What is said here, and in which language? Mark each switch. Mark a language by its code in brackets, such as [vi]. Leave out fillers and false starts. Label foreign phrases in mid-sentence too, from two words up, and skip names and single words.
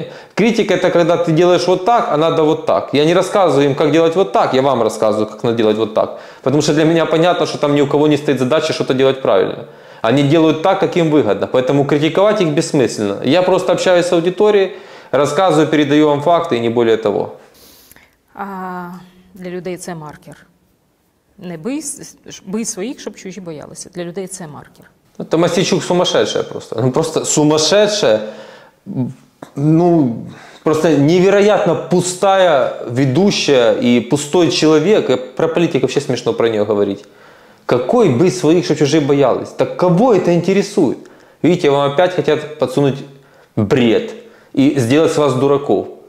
[ru] Критика это когда ты делаешь вот так, а надо вот так. Я не рассказываю им, как делать вот так, я вам рассказываю, как надо делать вот так. Потому что для меня понятно, что там ни у кого не стоит задача что-то делать правильно. Они делают так, как им выгодно, поэтому критиковать их бессмысленно. Я просто общаюсь с аудиторией, рассказываю, передаю вам факты и не более того. [uk] А для людей це маркер. Не бий своїх, щоб чужі боялися. Для людей це маркер. [ru] Это Мосейчук сумасшедшая просто. Ну, просто сумасшедшая. Ну, просто невероятно пустая ведущая и пустой человек. Про политиков вообще смешно про нее говорить. Какой бить своих, чтобы чужие боялись? Так кого это интересует? Видите, вам опять хотят подсунуть бред и сделать с вас дураков.